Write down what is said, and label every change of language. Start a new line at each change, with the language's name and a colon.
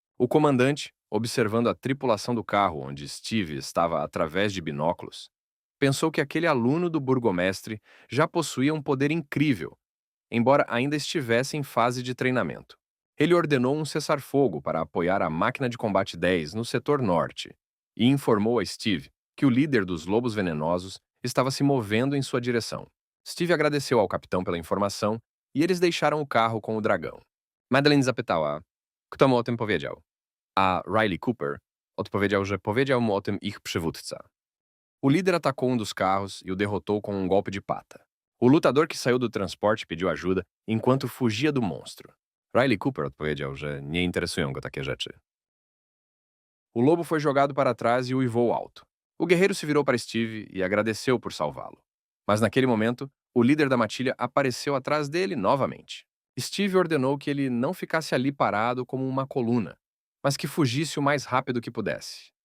Portuguese: O comandante, observando a tripulação do carro onde Steve estava através de binóculos, pensou que aquele aluno do burgomestre já possuía um poder incrível, embora ainda estivesse em fase de treinamento. Ele ordenou um cessar-fogo para apoiar a máquina de combate 10 no setor norte e informou a Steve que o líder dos lobos venenosos estava se movendo em sua direção. Steve agradeceu ao capitão pela informação e eles deixaram o carro com o dragão.
Polish: Madeline zapytała, kto mu o tym powiedział. A Riley Cooper odpowiedział, że powiedział mu o tym ich przywódca.
Portuguese: O líder atacou um dos carros e o derrotou com um golpe de pata. O lutador que saiu do transporte pediu ajuda enquanto fugia do monstro.
Polish: Riley Cooper odpowiedział, że nie interesują go takie rzeczy.
Portuguese: O lobo foi jogado para trás e uivou alto. O guerreiro se virou para Steve e agradeceu por salvá-lo. Mas naquele momento, o líder da matilha apareceu atrás dele novamente. Steve ordenou que ele não ficasse ali parado como uma coluna, mas que fugisse o mais rápido que pudesse.